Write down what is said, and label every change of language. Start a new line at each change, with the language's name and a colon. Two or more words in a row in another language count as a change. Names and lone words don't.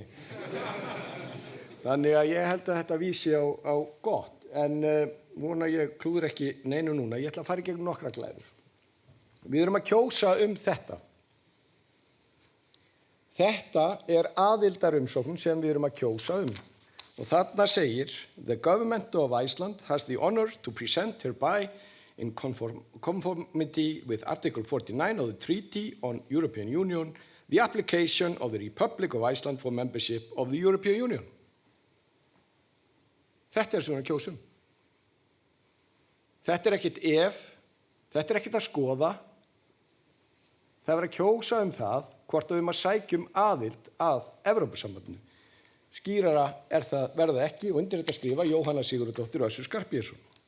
Icelandic: Þannig að ég held að þetta vísi á gott en vona ég klúður ekki neinu núna. Ég ætla að fara í gegnum nokkra glæður. Við erum að kjósa þetta. Þetta aðildarumsókn sem við erum að kjósa Og þarna segir,
English: the government of Iceland has the honor to present hereby in conformity with Article 49 of the Treaty on European Union the application of the Republic of Iceland for membership of the European Union.
Icelandic: Þetta sem við erum að kjósa Þetta ekkert ef, Þetta er ekkert að skoða. Það er verið að kjósa það hvort við að sækjum aðild að Evrópusambandinu. Skýrara verða ekki og undir þetta skrifa Jóhanna Sigurðardóttir og Össur Skarphéðinsson.